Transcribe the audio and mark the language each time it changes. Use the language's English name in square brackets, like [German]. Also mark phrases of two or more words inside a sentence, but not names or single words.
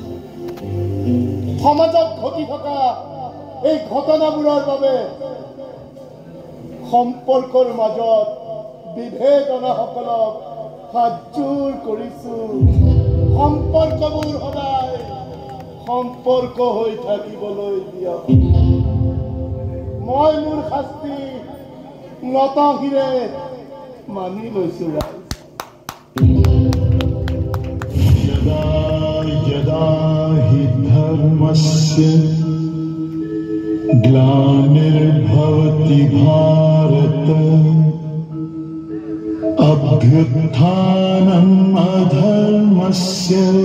[Assamese] সমাজত ঘটি থকা এই ঘটনাবোৰৰ বাবে সম্পৰ্কৰ মাজত বিভেদ অনাসকলক হাত জোৰ কৰিছো। সম্পৰ্কবোৰ সদায় সম্পৰ্ক হৈ থাকিবলৈ দিয়ক। মই মোৰ শাস্তি নতশিৰে মানি লৈছো। [Sanskrit] यदा यदा हि धर्मस्य ग्लानिर्भवति भारत अभ्युत्थानम् अधर्मस्य